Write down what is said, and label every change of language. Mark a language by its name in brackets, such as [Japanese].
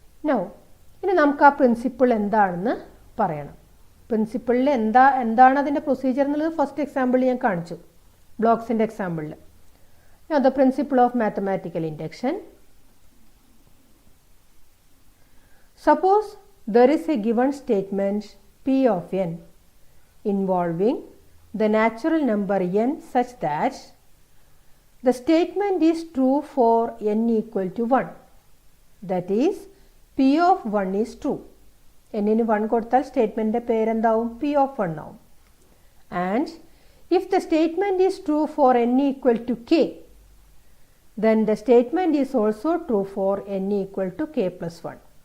[Malayalam] Now, ഇനി നമുക്ക് ആ പ്രിൻസിപ്പിൾ എന്താണെന്ന് പറയണം. പ്രിൻസിപ്പിളിൽ എന്താണ് അതിൻ്റെ പ്രൊസീജിയർ എന്നുള്ളത് ഫസ്റ്റ് എക്സാമ്പിൾ ഞാൻ കാണിച്ചു, ബ്ലോക്സിൻ്റെ എക്സാമ്പിളിൽ. [English] The principle of mathematical induction. Suppose there is a given statement P of n involving the natural number n such that the statement is true for n equal to 1. That is, P of 1 is true. [Malayalam] n ന് 1 കൊടുത്താൽ സ്റ്റേറ്റ്മെൻറ്റിൻ്റെ പേരെന്താവും? P of 1 ആവും. [English] And if the statement is true for n equal to k, then the statement is also true for n equal to k plus 1.